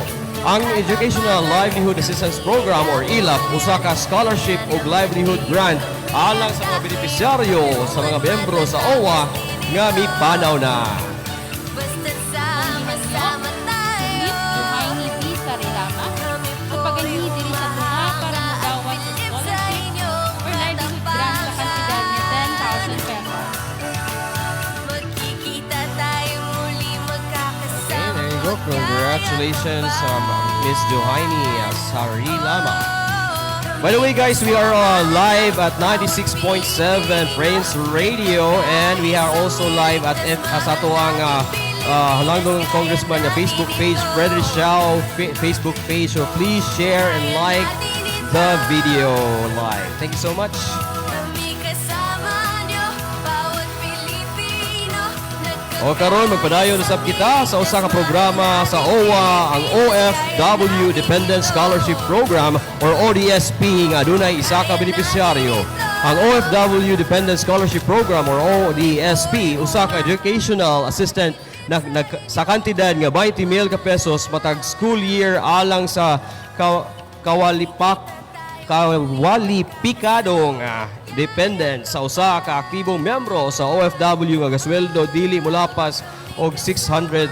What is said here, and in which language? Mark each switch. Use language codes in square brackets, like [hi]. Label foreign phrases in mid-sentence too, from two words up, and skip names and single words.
[ceb] Ang Educational Livelihood Assistance Program or ELAP usa ka scholarship ug [en] livelihood grant [ceb] alang sa mga benepisyaryo sa mga miyembro sa OWA nga mipanaw na. [tl] Basta't sama-sama tayo. [ceb] Duhaini P. Sarilama sa paganhi diri sa tunga para magawat sa scholarship or [en] livelihood grant [ceb] sa kantidad ni 10,000 pesos. [tl] Magkikita tayo muli [en] Okay, [tl] magkakasama. [en] there you go. Congratulations, Miss Duhaini Sarilama. By the way, guys, we are live at 96.7 Friends Radio, and we are also live at [ceb] sa ato ang Halangdong Congressman na [en] Facebook page, Frederick Xiao Facebook page. So please share and like the video live. Thank you so much. [tl] Kami kasama nyo, bawat Pilipino. [ceb] O karon magpadayon usab kita sa usa ka programa sa OWA, ang OFW Dependent Scholarship Program or ODSP nga adunay isa ka benepisyaryo. Ang OFW Dependent Scholarship Program or ODSP usa ka [en] educational assistant [ceb] na sa kantidad nga 20,000 ka pesos matag school year alang sa kawalipikadong dependent sa usa ka aktibong miyembro sa OFW nga gasweldo dili mulapas og $600.